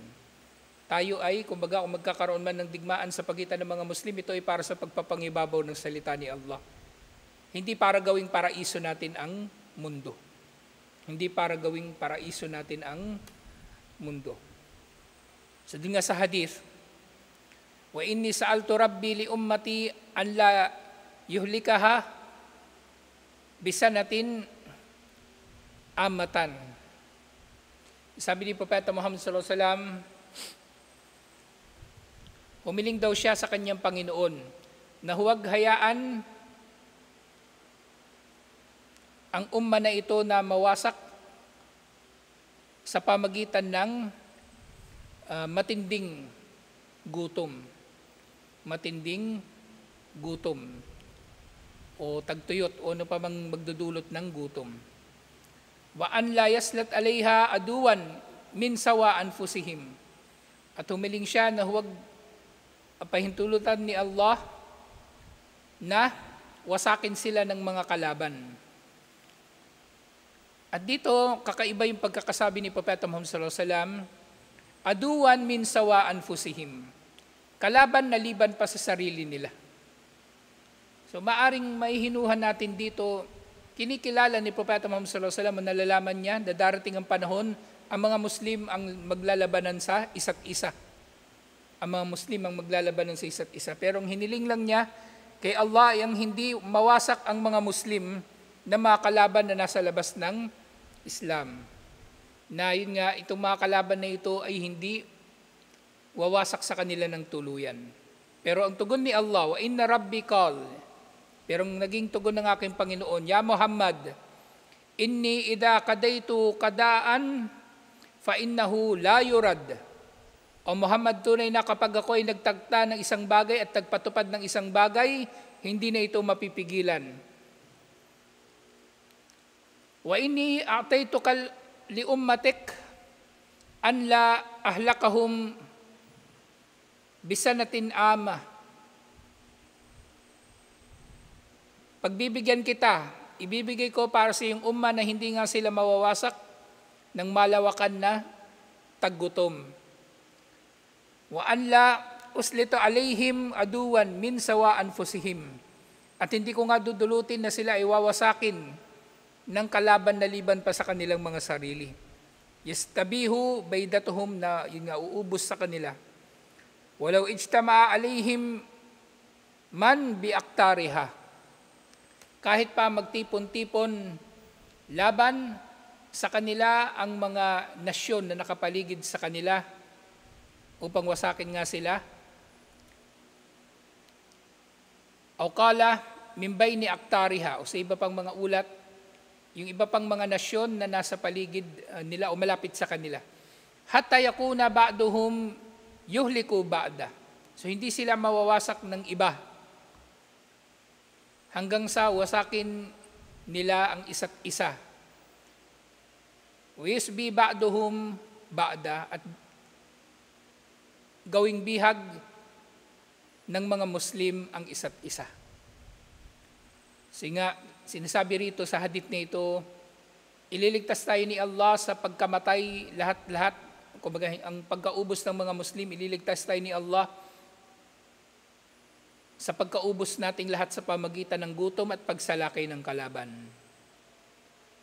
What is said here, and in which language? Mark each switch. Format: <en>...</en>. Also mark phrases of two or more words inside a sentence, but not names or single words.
<tl>Tayo ay, kumbaga, kung magkakaroon man ng digmaan sa pagitan ng mga Muslim, ito ay para sa pagpapangibabaw ng salita ni Allah. Hindi para gawing paraiso natin ang mundo. Hindi para gawing paraiso natin ang mundo. So din nga sa hadith,</tl> <ar>وإني سألت ربي لأمتي أن لا يهلكها بسنة عامة.</ar> <tl>Sabi ni Propeta Muhammad</tl> <ar>صلى الله عليه وسلم,</ar> <tl>humiling daw siya sa kanyang Panginoon na huwag hayaan ang umma na ito na mawasak sa pamagitan ng matinding gutom. Matinding gutom o tagtuyot o ano pa mang magdudulot ng gutom.</tl> <ar>وأن لا يسلط عليها عدوا من سوى أنفسهم.</ar> <tl>At humiling siya na huwag pahintulutan ni Allah na wasakin sila ng mga kalaban. At dito, kakaiba yung pagkakasabi ni Propeta Muhammad</tl> <ar>صلى الله عليه وسلم, عدوا من سوى أنفسهم.</ar> <tl>Kalaban na liban pa sa sarili nila. So maaring maihinuhan natin dito, kinikilala ni Propeta Muhammad</tl> <ar>صلى الله عليه وسلم,</ar> <tl>nalalaman niya na darating ang panahon, ang mga Muslim ang maglalabanan sa isa't isa. Ang mga Muslim ang maglalabanan sa isa't isa. Pero ang hiniling lang niya kay Allah ay ang hindi mawasak ang mga Muslim na mga kalaban na nasa labas ng Islam. Na yun nga, itong mga kalaban na ito ay hindi wawasak sa kanila ng tuluyan. Pero ang tugon ni Allah,</tl> <ar>وإن ربي قال,</ar> <tl>pero ang naging tugon ng aking Panginoon,</tl> <ar>يا محمد إني إذا قضيت قضاء فإنه لا يرد.</ar> <tl>O Muhammad, tunay na kapag ako ay nagtagta ng isang bagay at nagpatupad ng isang bagay, hindi na ito mapipigilan.</tl> <ar>وإني أعطيتك لأمتك أن لا أهلكهم بسنة عامة.</ar> <tl>Pagbibigyan kita, ibibigay ko para sa iyong umma na hindi nga sila mawawasak ng malawakan na taggutom.</tl> <ar>وأن لا أسلط عليهم عدوا من سوى أنفسهم.</ar> <tl>At hindi ko nga dudulutin na sila ay wawasakin ng kalaban na liban pa sa kanilang mga sarili.</tl> <ar>يستبيح بيضتهم,</ar> <tl>na yun nga, uubos sa kanila.</tl> <ar>ولو اجتمع عليهم من بأقطارها.</ar> <tl>Kahit pa magtipon-tipon laban sa kanila ang mga nasyon na nakapaligid sa kanila upang wasakin nga sila.</tl> <ar>أو قال من بين أقطارها,</ar> <tl>o sa iba pang mga ulat, yung iba pang mga nasyon na nasa paligid nila o malapit sa kanila.</tl> <ar>حتى يكون بعضهم يهلك بعضا.</ar> <tl>So hindi sila mawawasak ng iba hanggang sa wasakin nila ang isa't isa.</tl> <ar>ويسبي بعضهم بعضا,</ar> <tl>at gawing bihag ng mga Muslim ang isa't isa. Kasi nga, sinasabi rito sa hadith na ito, ililigtas tayo ni Allah sa pagkamatay lahat-lahat. Kumbaga, ang pagkaubos ng mga Muslim, ililigtas tayo ni Allah sa pagkaubos nating lahat sa pamagitan ng gutom at pagsalakay ng kalaban.</tl>